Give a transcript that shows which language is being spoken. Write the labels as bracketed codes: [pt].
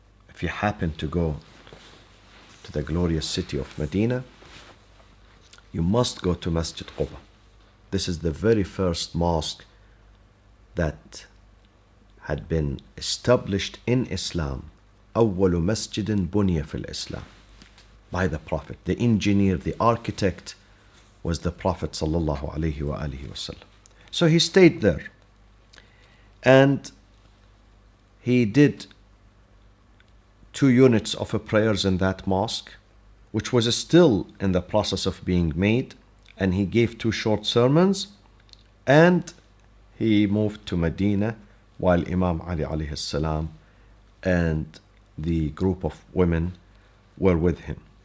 [en] If you happen to go to the glorious city of Medina, you must go to Masjid Quba. This is the very first mosque that had been established in Islam. [ar] أول مسجد بني في الإسلام, [en] by the Prophet. The engineer, the architect was the Prophet sallallahu alaihi wasallam. So he stayed there, and he did 2 units of prayers in that mosque, which was still in the process of being made, and he gave 2 short sermons, and he moved to Medina while Imam Ali alayhi salam and the group of women were with him.